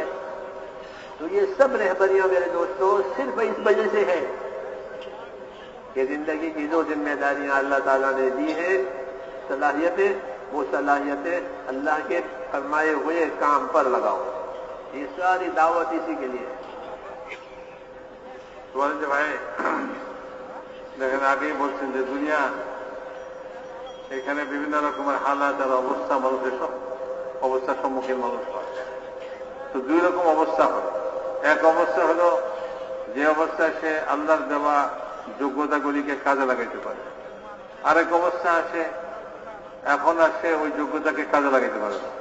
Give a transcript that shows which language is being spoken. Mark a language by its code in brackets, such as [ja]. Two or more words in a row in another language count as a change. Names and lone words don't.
[ur] تو یہ سب رہبریاں میرے دوستوں صرف اس وجہ سے ہے کہ زندگی کی جو ذمہ داریاں اللہ تعالیٰ نے دی ہیں، صلاحیتیں، وہ صلاحیتیں اللہ کے فرمائے ہوئے کام پر لگاؤ. یہ ساری دعوت اسی کے لیے ہے. [bn] ভাই দেখেন আগেই বলছেন যে দুনিয়া এখানে বিভিন্ন রকমের হালাত আর অবস্থা মানুষের অবস্থার সম্মুখীন মানুষ হয়. তো দুই রকম অবস্থা হয়. এক অবস্থা হলো যে অবস্থায় সে আল্লাহর দেওয়া যোগ্যতাগুলিকে কাজে লাগাইতে পারে, আরেক অবস্থা আসে এখন আর সে ওই যোগ্যতাকে কাজে লাগাইতে পারে না.